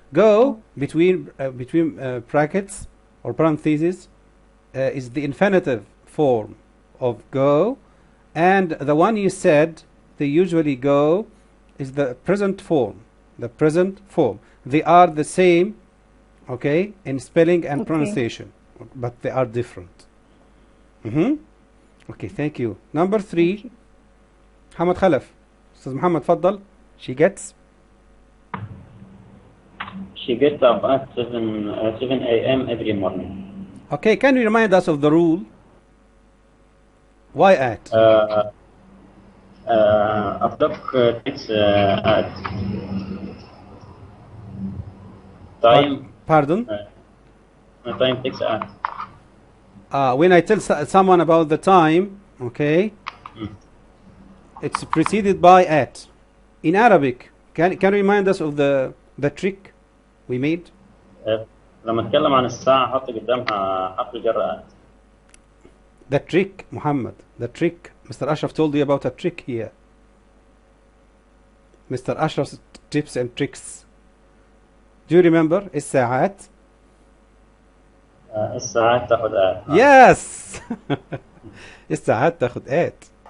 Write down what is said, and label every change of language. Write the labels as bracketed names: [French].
[English] Go between brackets or parentheses is the infinitive form of go, and the one you said, they usually go, is the present form. The present form. They are the same, okay, in spelling and pronunciation, but they are different. Okay, thank you. Number 3, محمد خلف. [Arabic] أستاذ محمد تفضل. [English] She gets up at 7 a.m. every morning. Okay, can you remind us of the rule? Why at? [Arabic] أصدق [English] takes at. Time. Pardon? Time takes at. When I tell someone about the time, okay, it's preceded by at. In Arabic, can you remind us of the trick we made? [Arabic] لما اتكلم عن الساعة حط قدامها حرف الجر at. [English] The trick, Muhammad. The trick. Mr. Ashraf told you about a trick here. Mr. Ashraf's tips and tricks. Do you remember? [Arabic] الساعات. الساعات تاخد at. [English] Yes. [Arabic] الساعات تاخد at.